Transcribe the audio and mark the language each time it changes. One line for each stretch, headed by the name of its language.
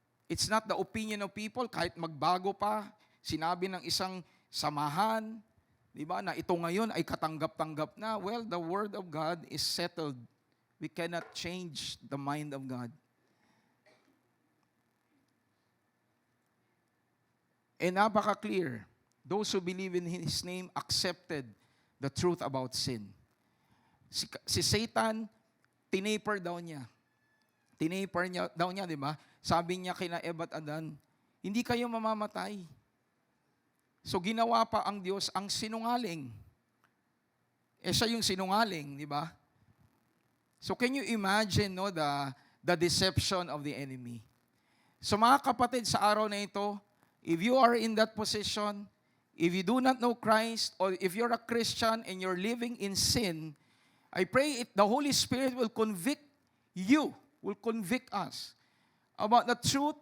English: It's not the opinion of people,
Filipino: kahit magbago pa, sinabi ng isang samahan, di ba, na ito ngayon ay katanggap-tanggap na.
English: Well, the Word of God is settled. We cannot change the mind of God. And napaka-clear, those who believe in His name accepted the truth about sin.
Filipino: Si Satan, tinaper daw niya. Tinaper niya daw niya, di ba? Sabi niya kina Eva at Adan, hindi kayo mamamatay. So ginawa pa ang Diyos ang sinungaling. Siya yung sinungaling, di ba?
English: So can you imagine the deception of the enemy? So
Filipino: mga kapatid, sa araw na ito,
English: if you are in that position, if you do not know Christ, or if you're a Christian and you're living in sin, I pray the Holy Spirit will convict you, will convict us about the truth.